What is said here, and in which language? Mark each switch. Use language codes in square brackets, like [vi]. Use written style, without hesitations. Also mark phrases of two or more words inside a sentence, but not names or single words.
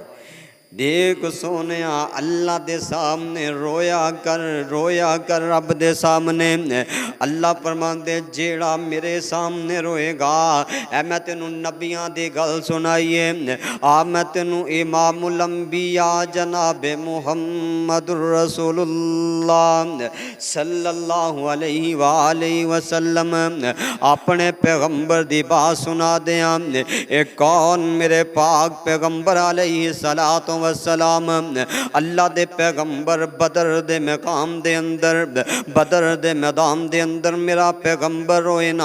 [pa] دیکھ سوہنے اللہ دے سامنے رویا کر رب دے سامنے. اللہ فرماندے جیہڑا میرے سامنے روئے گا، اے میں تینوں نبیاں دی گل سنائیے. آ میں تینوں امام الانبیاء جنابِ محمد رسول اللہ [ar] صلى الله عليه وآله وسلم [pa] اپنے پیغمبر دی بات سنا دیاں. اک کون? میرے پاک پیغمبر [ar] عليه الصلاة والسلام [pa] اللہ دے پیغمبر بدر دے مقام دے اندر، بدر دے میدان دے اندر میرا پیغمبر روئے نہ.